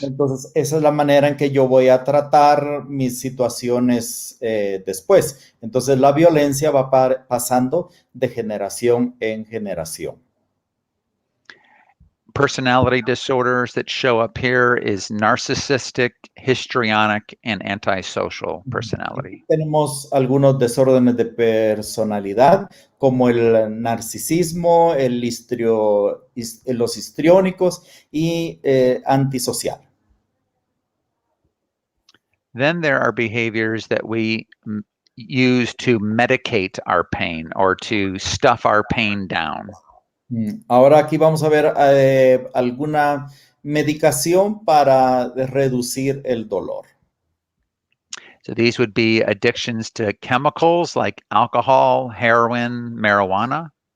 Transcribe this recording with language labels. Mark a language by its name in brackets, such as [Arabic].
[Spanish] Entonces, esa es la manera en que yo voy a tratar mis situaciones después. Entonces, la violencia va pasando de generación en generación. [English] Personality disorders that show up here is narcissistic, histrionic, and antisocial personality. [Spanish] Tenemos algunos desórdenes de personalidad, como el narcisismo, los histriónicos y antisocial. [English] Then there are behaviors that we use to medicate our pain or to stuff our pain down. [Spanish] Ahora aquí vamos a ver alguna medicación para reducir el dolor. [English] So these would be addictions to chemicals like alcohol, heroin, marijuana.